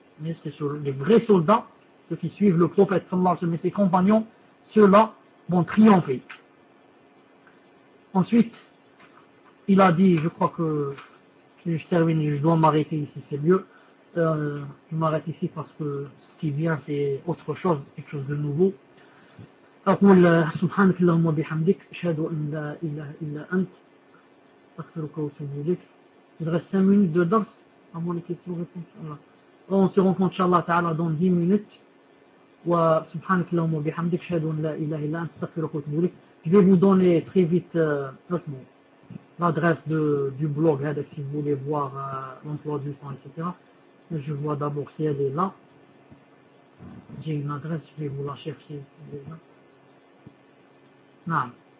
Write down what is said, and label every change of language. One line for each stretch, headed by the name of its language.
French: Mais c'est sur les vrais soldats, ceux qui suivent le prophète sallallahu alayhi wa sallam et ses compagnons, ceux-là vont triompher. Ensuite, il a dit, je crois que si je termine, je dois m'arrêter ici, c'est mieux. Je m'arrête ici parce que ce qui vient, c'est autre chose, quelque chose de nouveau.
Arabic: أقول سبحانك اللهم وبحمدك أشهد أن لا إله إلا أنت أستغفرك وأتوب إليك.
French: Il reste 5 minutes de dors avant les questions-réponses. Alors, on se rencontre inchallah ta'ala dans 10 minutes.
Arabic: وسبحانك اللهم وبحمدك أشهد أن لا إله إلا أنت أستغفرك وأتوب إليك.
French: Je vais vous donner très vite l'adresse du blog là, si vous voulez voir l'emploi du temps, etc. Mais je vois d'abord si elle est là. J'ai une adresse, je vais vous la chercher. Non.